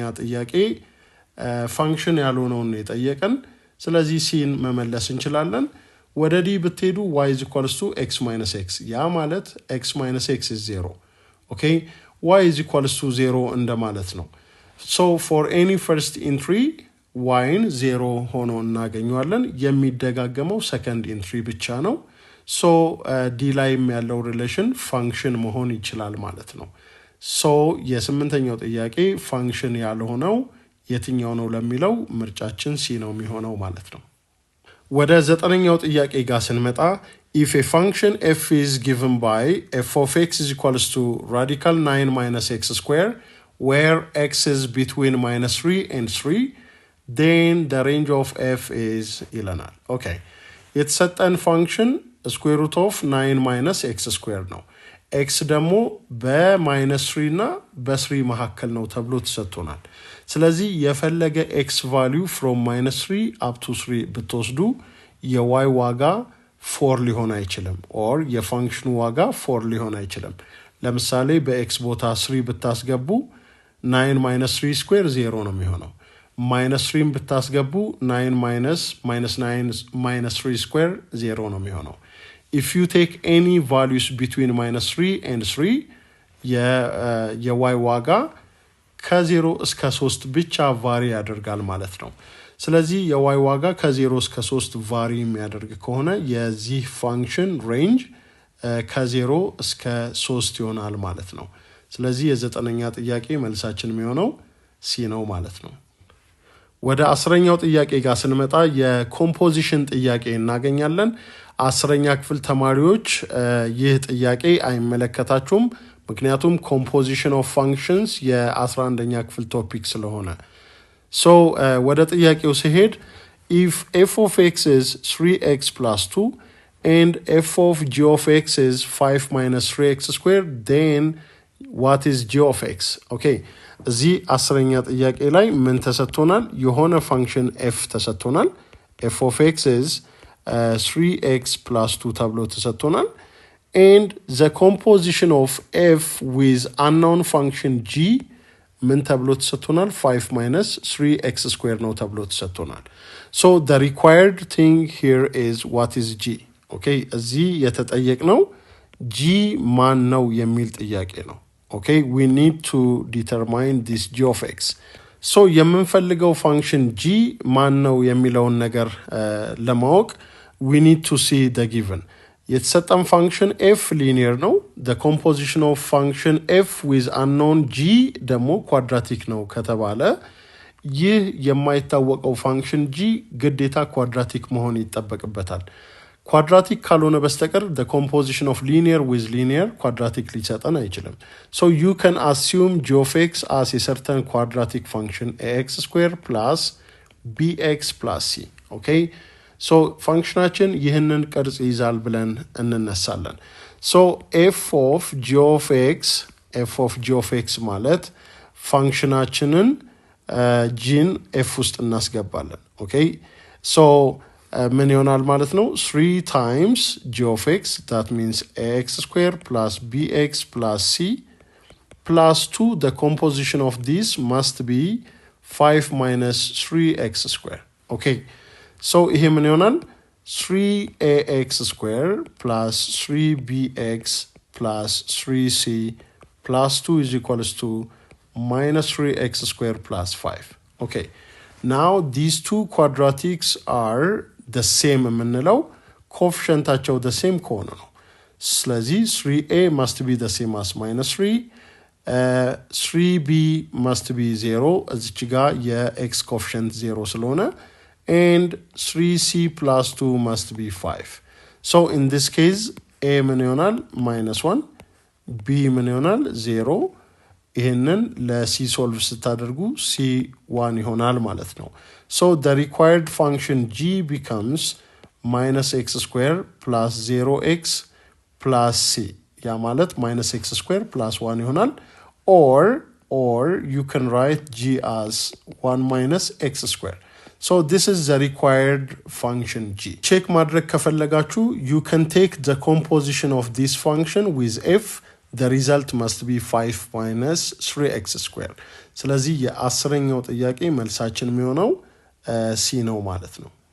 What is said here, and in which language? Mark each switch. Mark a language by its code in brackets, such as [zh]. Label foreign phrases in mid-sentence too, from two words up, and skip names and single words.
[am] ጥያቄ function ያልሆነውን የጠየቀን ስለዚህ ሲን መመለስ እንችላለን ወደ ዲ ብትሄዱ y = x - x ያ ማለት [en] x - x is 0 okay y = 0 [am] እንደማለት ነው [en] so for any first entry [am] yን 0 ሆኖ እናገኘዋለን የሚደጋገመው second entry ብቻ ነው so d ላይም ያለው [en] relation function [am] መሆን ይችላል ማለት ነው so የስምንተኛው ጥያቄ function ያልሆነው የትኛው ነው ለሚለው ምርጫችን ሲ ነው የሚሆነው ማለት ነው ወደ ዘጠነኛው ጥያቄ ጋር ስንመጣ [en] if a function f is given by f of x is equals to radical 9 minus x square where x is between -3 and 3 then the range of f is ይለናል okay የተሰጠን function square root of 9 minus x square [am] ነው x ደግሞ በ-3 እና በ3 መካከል ነው ተብሎ ተሰጥቶናል ስለዚህ የፈለገ [en] x value from -3 up to 3 [am] ብትወስዱ የy ዋጋ 4 ሊሆን አይችልም or የፈንክሽኑ ዋጋ 4 ሊሆን አይችልም ለምሳሌ በx ቦታ 3 ብታስገቡ 9 - 3 square 0 ነው የሚሆነው -3 ብታስገቡ 9 [en] - 3 square 0 [am] ነው የሚሆነው [en] if you take any values between -3 and 3 [am] የy ዋጋ ከ0 እስከ 3 ብቻ ቫሪ ያደርጋል ማለት ነው ስለዚህ የy ዋጋ ከ0 እስከ 3 ቫሪ የሚያደርግ ከሆነ የዚህ ፋንክሽን ሬንጅ ከ0 እስከ 3 ይሆናል ማለት ነው ስለዚህ የዘጠነኛ ጥያቄ መልሳችን የሚሆነው ሲ ነው ማለት ነው ወደ 10ኛው ጥያቄ ጋር ስንመጣ የኮምፖዚሽን ጥያቄ እናገኛለን 10ኛ ክፍል ተማሪዎች ይህ ጥያቄ አይመለከታችሁም ምክንያቱም [en] composition of functions [am] የ11ኛ ክፍል ቶፒክ ስለሆነ [en] so [am] ወደ ጥያቄው ሲሄድ [en] if f of x is 3x plus 2 and f of g of x is 5 minus 3x squared then what is g of x okay [am] እዚህ 10ኛ ጥያቄ ላይ ምን ተሰጥቶናል የሆነ [en] function f ተሰጥቶናል f of x is 3x plus 2 [am] ተብሎ ተሰጥቶናል [en] and the composition of f with unknown function g [am] ምን ተብሎ ተሰጥቶናል [en] 5 minus 3x squared [am] ነው ተብሎ ተሰጥቶናል [en] so the required thing here is what is g okay [am] እዚህ የተጠየቅነው g ማን ነው የሚል ጥያቄ ነው [en] okay we need to determine this g of x so የምንፈልገው function g [am] ማን ነው የሚለውን ነገር ለማወቅ [en] we need to see the given የተሰጠን function f linear ነው the composition of function f with unknown g ደግሞ quadratic [am] ነው ከተባለ ይህ የማይታወቀው [en] function g ግዴታ quadratic [am] መሆን ይጠበቅበታል [en] quadratic [am] ካልሆነ በስተቀር [en] the composition of linear with linear quadratic [am] ሊሰጠን አይችልም [en] so you can assume g of x as a certain quadratic function ax square plus bx plus c okay so functionation [am] ይህንን ቅርጽ ይዛል ብለን እንነሳለን [en] so f of g of x [am] ማለት functionationን gን f ውስጥ እናስገባለን [en] okay so [am] ምን ይሆናል ማለት ነው [en] 3 times g of x that means ax square plus bx plus c plus 2 the composition of this must be 5 minus 3x square okay so [am] ይሄ ምን ይሆናል [en] 3ax square plus 3bx plus 3c plus 2 is equals to minus 3x square plus 5 okay now these two quadratics are the same የምንለው coefficientአቸው the same [am] ከሆነ ነው ስለዚህ [en] 3a must be the same as minus 3 3b must be 0 [am] እዚች ጋር የx [en] coefficient 0 ስለሆነ and 3c plus 2 must be 5 So in this case a [am] ምን ይሆናል [en] -1 b [am] ምን ይሆናል [en] 0 [am] ይሄንን ለc ሶልቭ ስታደርጉ c1 ይሆናል ማለት ነው [en] so the required function g becomes -x squared plus 0x plus c [am] ያ ማለት [en] -x squared plus 1 ይሆናል or you can write g as 1 minus x squared so this is the required function g check [am] ማድረግ ከፈለጋችሁ [en] you can take the composition of this function with f the result must be 5 minus 3x squared [am] ስለዚህ የ10ኛው ጥያቄ መልሳችን የሚሆነው c ነው ማለት ነው